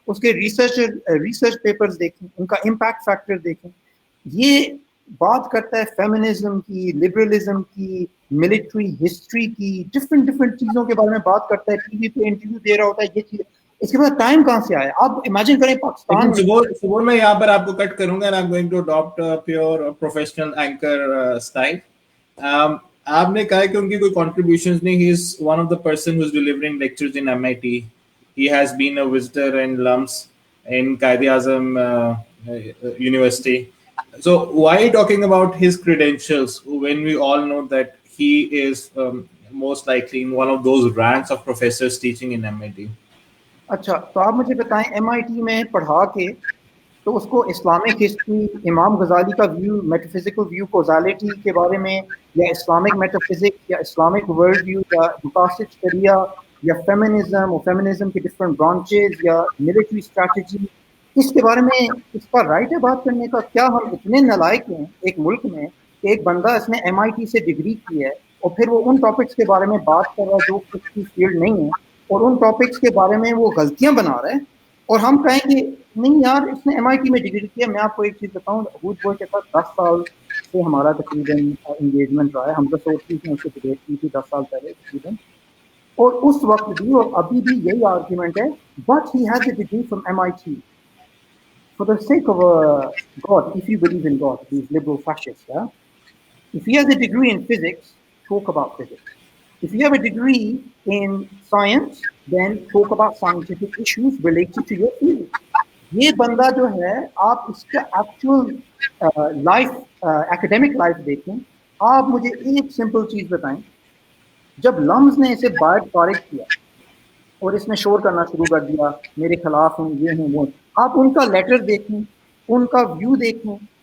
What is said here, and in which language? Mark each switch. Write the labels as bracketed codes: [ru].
[ur] اس کے research papers دیکھیں، ان کا امپیکٹ فیکٹر دیکھیں. یہ بات کرتا ہے فیمنزم کی، لبرلزم کی، ملٹری ہسٹری کی، ڈفرنٹ چیزوں کے بارے میں بات کرتا ہے. ٹی وی پہ انٹرویو دے رہا ہوتا ہے. یہ چیز اس کے بعد ٹائم کہاں سے آیا؟ آپ امیجن کریں پاکستان لیکن میں. سبور میں یہاں پر آپ کو کٹ کروں گا. [en] I'm going to adopt a pure professional anchor style. [ur] آپ نے کہا کہ ان کی کوئی contributions نہیں. [en] He is one of the person who is delivering lectures in MIT. He has been a visitor in LUMS in Quaid-e-Azam University. So why are you talking about his credentials when we all know that he is most likely in one of those ranks of professors teaching in MIT? [ur] اچھا تو آپ مجھے بتائیں M I T میں پڑھا کے تو اس کو اسلامک ہسٹری، امام غزالی کا ویو، میٹافزیکل ویو کوزالٹی کے بارے میں، یا اسلامک میٹافزکس، یا اسلامک ورلڈ ویو، یا مقاصد شریعہ، یا فیمنزم اور فیمنزم کے ڈفرنٹ برانچز، یا ملٹری اسٹریٹجی، اس کے بارے میں اس کا رائٹ ہے بات کرنے کا؟ کیا ہم اتنے نالائق ہیں ایک ملک میں کہ ایک بندہ اس نے ایم آئی ٹی سے ڈگری کی ہے اور پھر وہ ان ٹاپکس کے بارے میں بات کر رہا ہے جو اس کی فیلڈ نہیں ہے، اور ان ٹاپکس کے بارے میں وہ غلطیاں بنا رہا ہے، اور ہم کہیں کہ نہیں یار اس نے ایم آئی ٹی میں ڈگری کی ہے. میں آپ کو ایک چیز بتاؤں، ہود بوئے کے ساتھ 10 سال سے ہمارا تقریباً انگیجمنٹ رہا ہے. ہم 10 نے اس سے ڈبیٹ کی تھی 10 سال پہلے تقریباً، اور اس وقت بھی اور ابھی بھی یہی آرگیومنٹ ہے. [en] But he has a degree from M I T. For the sake of God, if you believe in God, these liberal fascists, yeah? If he has a degree in physics, talk about physics. If you have a degree in science, then talk about scientific issues related to your field. [ur] یہ بندہ جو ہے آپ اس کا actual life, academic life دیکھیں. آپ مجھے ایک سمپل چیز بتائیں، جب لمز نے اسے باہر فارغ کیا اور اس نے شور کرنا شروع کر دیا میرے خلاف ہوں، یہ ہوں وہ، آپ ان کا لیٹر دیکھیں، ان کا ویو دیکھیں.